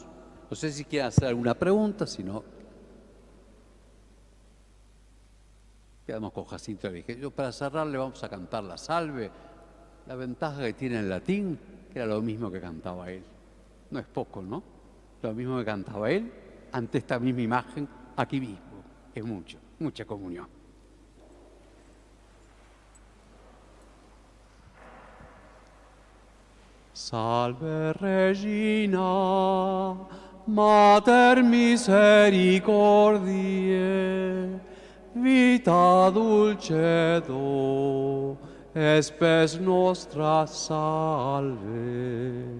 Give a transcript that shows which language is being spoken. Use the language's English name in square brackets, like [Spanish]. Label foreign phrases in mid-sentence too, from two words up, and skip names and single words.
[Spanish] No sé si quieren hacer alguna pregunta, si no, quedamos con Jacinto. Para cerrar le vamos a cantar la Salve. La ventaja que tiene el latín, que era lo mismo que cantaba él. No es poco, ¿no? Lo mismo que cantaba él ante esta misma imagen, aquí mismo. Es mucho, mucha comunión. [Latin] Salve Regina, Mater misericordiae, vita dulcedo, espes nostra salve.